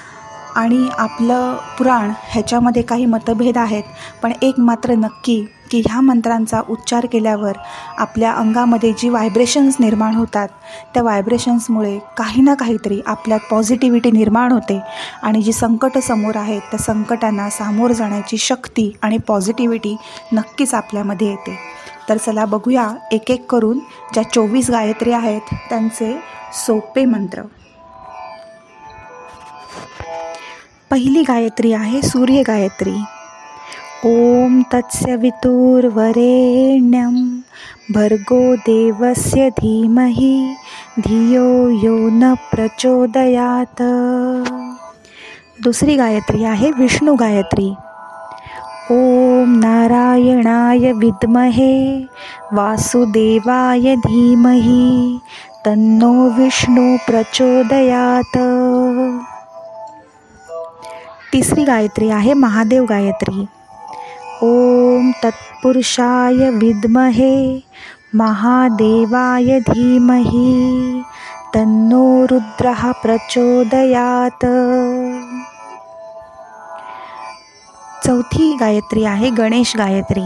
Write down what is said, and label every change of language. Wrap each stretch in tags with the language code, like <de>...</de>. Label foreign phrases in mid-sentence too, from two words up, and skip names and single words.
<mr>विज्ञान आणि आपलं पुराण ह्याच्यामध्ये काही मतभेद आहेत, पण एक मात्र नक्की की ह्या मंत्रांचा उच्चार केल्यावर आपल्या अंगामध्ये जी व्हायब्रेशन्स निर्माण होतात, त्या व्हायब्रेशन्समुळे काही ना काहीतरी आपल्यात पॉझिटिव्हिटी निर्माण होते आणि जी संकटं समोर आहेत त्या संकटांना सामोरं जाण्याची शक्ती आणि पॉझिटिव्हिटी नक्कीच आपल्यामध्ये येते. तर चला बघूया एक एक करून ज्या 24 गायत्री आहेत त्यांचे सोपे मंत्र. पहिली गायत्री आहे सूर्य गायत्री.</mr> <sa>ओम तत्सवितुर्वरेण्यं भर्गो देवस्य धीमहि धियो यो न प्रचोदयात.</sa> <mr>दुसरी गायत्री आहे विष्णु गायत्री.</mr> <sa>ओम नारायणाय विद्महे वासुदेवाय धीमहि तन्नो विष्णु प्रचोदयात.</sa> <mr>तिसरी गायत्री आहे महादेव गायत्री.</mr> <sa>ओम तत्पुरुषाय विद्महे महादेवाय धीमहि तन्नो रुद्रः प्रचोदयात.</sa> <mr>चौथी गायत्री आहे गणेश गायत्री.</mr>